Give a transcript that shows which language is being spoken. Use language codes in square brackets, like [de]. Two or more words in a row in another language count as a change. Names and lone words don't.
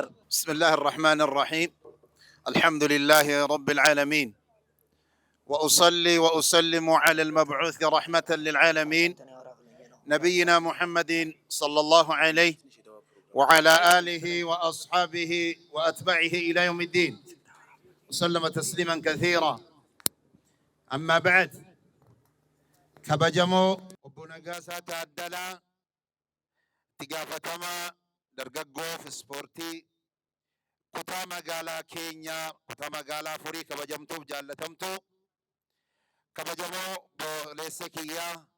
[ar] بسم الله الرحمن الرحيم الحمد لله رب العالمين وأصلي وأسلم على المبعوث رحمة للعالمين نبينا محمد صلى الله عليه وعلى آله وأصحابه وأتباعه إلى يوم الدين وسلم تسليما كثيرا أما بعد [om] kabajamoo obbo Nagaasaa Taaddalaa itti gaafatamaa dargaggoof ispoortii kutaa magaalaa keenyaa kutaa magaalaa Furii kabajamtuuf jaallatamtu kabajamoo obboleessa kiyyaa